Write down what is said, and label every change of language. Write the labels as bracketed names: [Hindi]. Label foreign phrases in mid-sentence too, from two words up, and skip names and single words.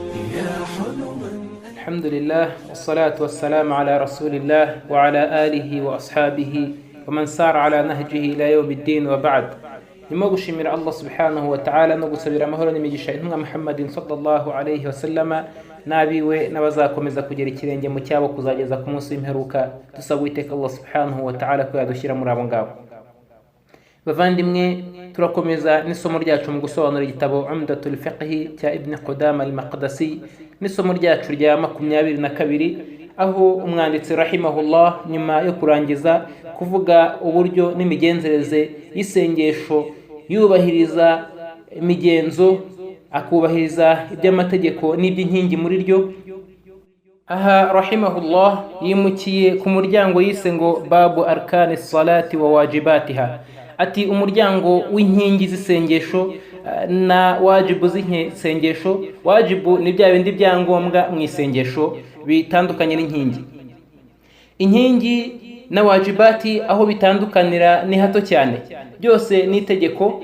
[Arabic] الحمد لله والصلاة والسلام على رسول الله وعلى آله وأصحابه ومن سار على نهجه إلى يوم الدين وبعد. [Kinyarwanda] نimo gushimira Allah [Arabic] سبحانه وتعالى [Kinyarwanda] no gusabira amahoro n'imigisha intumwa Muhammadin [Arabic] صلى الله عليه وسلم [Kinyarwanda] nabiwe n'abazakomeza kugera ikirenge mu cyabo kuzageza ku munsi w'imperuka. Dusaba Uwiteka Allah [Arabic] سبحانه وتعالى [Kinyarwanda] ko yadushyira muri abo ngabo. Bavandimwe, turakomeza n'isomo ryacu mu gusobanura igitabo Umdatul Fiqh cya Ibn Qudama al-Maqdisi, n'isomo ryacu rya 22 aho umwanditsi rahimahullah nyuma yo kurangiza kuvuga uburyo n'imigenzereze y'isengesho yubahiriza imigenzo, akubahiriza iby'amategeko n'iby'inkingi muri ryo, aha rahimahullah yimukiye ku muryango yise ngo [Arabic] باب أركان الصلاة وواجباتها. [Kinyarwanda] Ati umuryango w'inkingi z'isengesho na wajibu z'isengesho. Wajibu ni bya bindi byangombwa mu isengesho bitandukanye n'inkingi. Inkingi na wajibati aho bitandukanira ni hato cyane, byose ni itegeko.